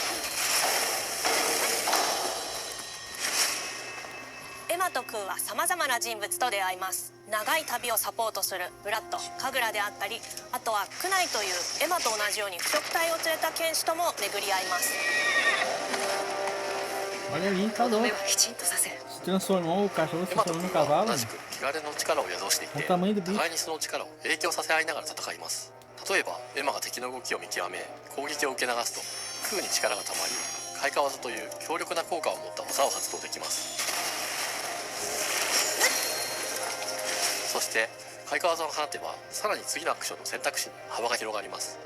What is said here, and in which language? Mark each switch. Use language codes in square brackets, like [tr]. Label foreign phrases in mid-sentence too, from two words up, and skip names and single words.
[ja] エマとクーはさまざまな人物と出会います。長い旅をサポートするブラッド、カグラであったり、あとはクナイというエマと同じように腐食体を連れた剣士とも巡り合います。 [pt] Olha ali, tá [ja] 目 [pt] louco. [ja] はきちんとさせ。 [pt] Se transformou, o cachorro se [ja] エマと [pt] transformou [ja] ク [pt] no [ja] ーは [pt] cavalo. [ja] 同じく汚れの力を宿していて、 [pt] O tamanho do bicho. [ja] 互いにその力を影響させ合いながら戦います。例えばエマが敵の動きを見極め攻撃を受け流すと、クーに力がたまり開花技という強力な効果を持った技を発動できます。そして開花技を放てば、さらに次のアクションの選択肢に幅が広がります。